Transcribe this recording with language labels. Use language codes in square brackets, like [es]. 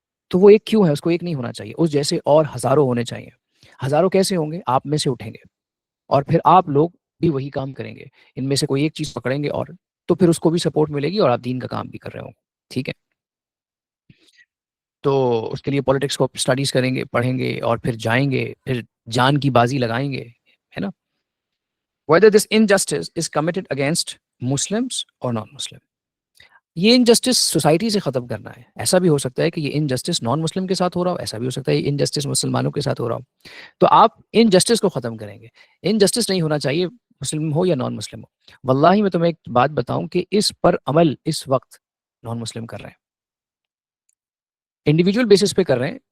[ur] تو وہ ایک کیوں ہے؟ اس کو ایک نہیں ہونا چاہیے، اس جیسے اور ہزاروں ہونے چاہیے. ہزاروں کیسے ہوں گے؟ آپ میں سے اٹھیں گے اور پھر آپ لوگ بھی وہی کام کریں گے. ان میں سے کوئی ایک چیز پکڑیں گے اور تو پھر اس کو بھی سپورٹ ملے گی اور آپ دین کا کام بھی کر رہے ہوں گے. ٹھیک ہے. تو اس کے لیے پولیٹکس کو اسٹڈیز کریں گے، پڑھیں گے اور پھر جائیں گے، پھر جان کی بازی لگائیں گے، ہے نا. [en] whether this injustice is committed against Muslims or non-Muslim. [ur] یہ انجسٹس سوسائٹی سے ختم کرنا ہے. ایسا بھی ہو سکتا ہے کہ یہ انجسٹس نان مسلم کے ساتھ ہو رہا ہو، ایسا بھی ہو سکتا ہے یہ انجسٹس مسلمانوں کے ساتھ ہو رہا ہو. تو آپ انجسٹس کو ختم کریں گے. انجسٹس نہیں ہونا چاہیے، مسلم ہو یا نان مسلم ہو. واللہ میں تمہیں ایک بات بتاؤں کہ اس پر عمل اس وقت نان مسلم کر رہے ہیں، انڈیویجول بیسس پہ کر رہے ہیں.